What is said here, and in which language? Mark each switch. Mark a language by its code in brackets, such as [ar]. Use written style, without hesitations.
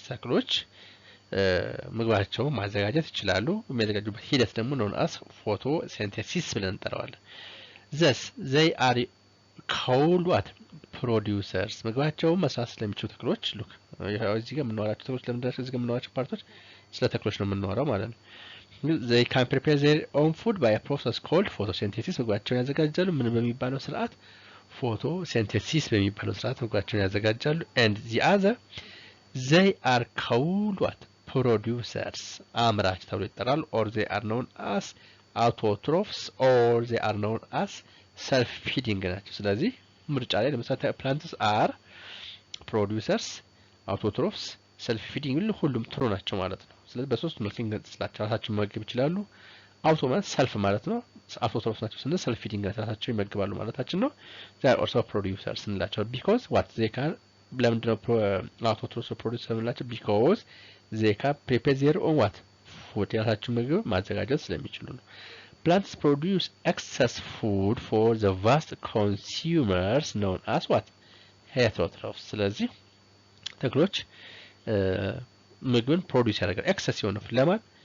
[am] ተክሎች ምግባቸውን ማዘጋጀት ይችላሉ። የሚያዘጋጁበት ሂደት ደግሞ [en] known as photosynthesis [am] ብለን እንጠራዋለን። [en] thus they are called what? producers. [am] ምግባቸውን መስራት ስለሚችሉ ተክሎች ሉክ እዚህ ጋር የምናወራቸው ተክሎች ለምንድነው እዚህ ጋር የምናወራቸው ፓርቶች ስለ ተክሎች ነው የምናወራው ማለት ነው። [en] they can prepare their own food by a process called photosynthesis. [am] ምግባቸውን ያዘጋጃሉ ምን በሚባለው ስርዓት? [en] photosynthesis [am] በሚባለው ስርዓት ምግባቸውን ያዘጋጃሉ። [en] and the other they are called what? producers. [am] አምራች ተብሎ ይጠራሉ። [en] or they are known as autotrophs or they are known as self feeding [am] ናቸው። ስለዚህ ምርጫ ላይ ለምሳሌ [en] plants are producers, autotrophs, self feeding [am] ሁሉም ትሩ ናቸው ማለት ነው። ስለዚህ በሶስት መልክ እንገልጽላቸው። ራሳቸውን መመገብ ይችላሉ። አውቶ ማለት ሰልፍ ማለት ነው። አውቶትሮፍስ ናቸው ስንል ሰልፍ ፊዲንግ ራሳቸው ይመገባሉ ማለታችን ነው። [en] they are also producers [am] እንላቸው [en] because what? they can [am] ለምንድነው አውቶትሮፍስ ፕሮዲዩስ የምንላቸው? [en] because they can prepare their own what? food [am] የራሳቸውን ምግብ ማዘጋጀት ስለሚችሉ ነው። [en] plants produce excess food for the vast consumers known as what? heterotrophs. [am] ስለዚህ ተክሎች ምግብን ፕሮዲዩስ ያደርጋል ኤክሰስ የሆነ ለማን?